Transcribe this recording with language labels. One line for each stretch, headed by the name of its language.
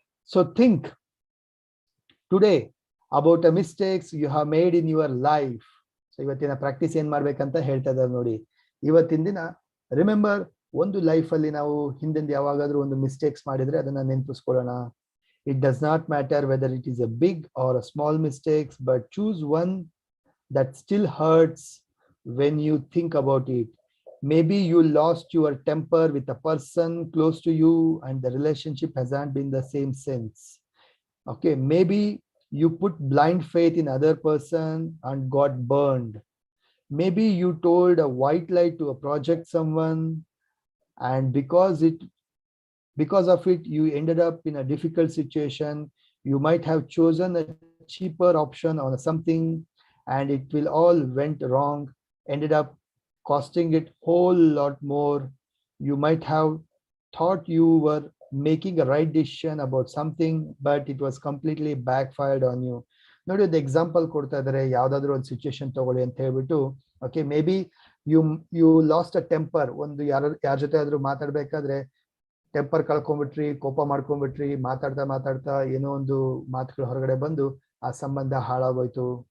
English: So think today about a mistakes you have made in your life.
Kannada: So ಇವತ್ತಿನ practice ಏನ್ ಮಾಡ್ಬೇಕಂತ ಹೇಳ್ತಾ ಇದ್ದಾರೆ ನೋಡಿ. ಇವತ್ತಿನ ದಿನ ರಿಮೆಂಬರ್, ಒಂದು ಲೈಫ್ ಅಲ್ಲಿ ನಾವು ಹಿಂದಿಂದ ಯಾವಾಗಾದ್ರೂ ಒಂದು ಮಿಸ್ಟೇಕ್ಸ್ ಮಾಡಿದ್ರೆ ಅದನ್ನ ನೆನಪಿಸ್ಕೊಳ್ಳೋಣ.
English: It does not matter whether it is a big or a small mistakes, but choose one that still hurts when you think about it. Maybe you lost your temper with a person close to you and the relationship hasn't been the same since. Okay, maybe you put blind faith in other person and got burned. Maybe you told a white lie to a project someone, and because of it you ended up in a difficult situation. You might have chosen a cheaper option on something and it will all went wrong, ended up costing it whole lot more. You might have thought you were making a right decision about something, but it was completely backfired on you.
Kannada: ನೋಡಿ, ಒಂದು example ಕೊಡ್ತಾ ಇದಾರೆ, ಯಾವ್ದಾದ್ರು ಒಂದು situation ತಗೊಳ್ಳಿ ಅಂತ ಹೇಳ್ಬಿಟ್ಟು. Okay,
English: Maybe you lost a temper.
Kannada: ಒಂದು ಯಾರ ಜೊತೆ ಆದ್ರೂ ಮಾತಾಡ್ಬೇಕಾದ್ರೆ ಟೆಂಪರ್ ಕಳ್ಕೊಂಡ್ಬಿಟ್ರಿ, ಕೋಪ ಮಾಡ್ಕೊಂಡ್ಬಿಟ್ರಿ, ಮಾತಾಡ್ತಾ ಏನೋ ಒಂದು ಮಾತುಗಳು ಹೊರಗಡೆ ಬಂದು ಆ ಸಂಬಂಧ ಹಾಳಾಗೋಯ್ತು.